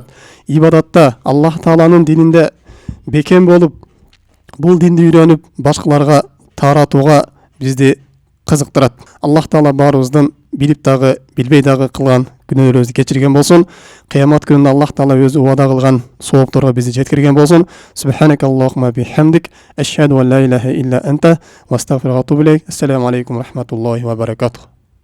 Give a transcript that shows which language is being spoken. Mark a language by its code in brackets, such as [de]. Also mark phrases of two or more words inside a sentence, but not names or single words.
[ky] Ибадатта Аллах Тааланын дининде бекем болуп, бул динди үйрөнүп, башкаларга таратууга бизди кызыктырат. Аллах Таала баарыбыздын билип дагы, билбей дагы кылган күнөөлөрүбүздү кечирген болсун. Кыямат күнүндө Аллах Таала өзү убада кылган соопторго бизди жеткирген болсун. [ar] سبحانك اللهم وبحمدك أشهد أن لا إله إلا أنت وأستغفرك وأتوب إليك. السلام عليكم ورحمة الله وبركاته.